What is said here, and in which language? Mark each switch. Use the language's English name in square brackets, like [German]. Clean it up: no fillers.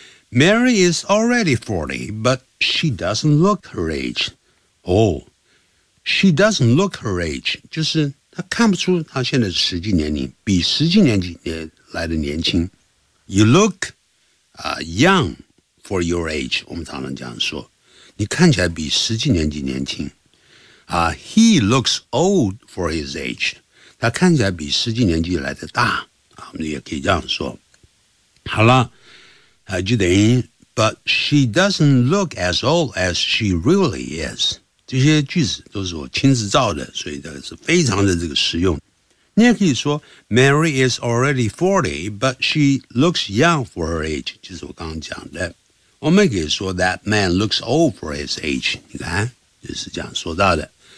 [English] Mary is already 40, but she doesn't look her age. Oh, she doesn't look her age. [Chinese] 就是她看不出她现在实际年龄，比实际年纪来的年轻。 [English] You look, young for your age. [Chinese] 我们常常这样说，你看起来比实际年纪年轻。 [English] He looks old for his age. [Chinese] 他看起来比实际年纪来的大。我们也可以这样说。好了。就等于 [English] but she doesn't look as old as she really is. [Chinese] 这些句子都是我亲自造的，所以这个是非常的这个实用。你也可以说 [English] Mary is already 40, but she looks young for her age, [Chinese] 就是我刚刚讲的。我们可以说 [English] that man looks old for his age, [Chinese] 你看就是这样说到的。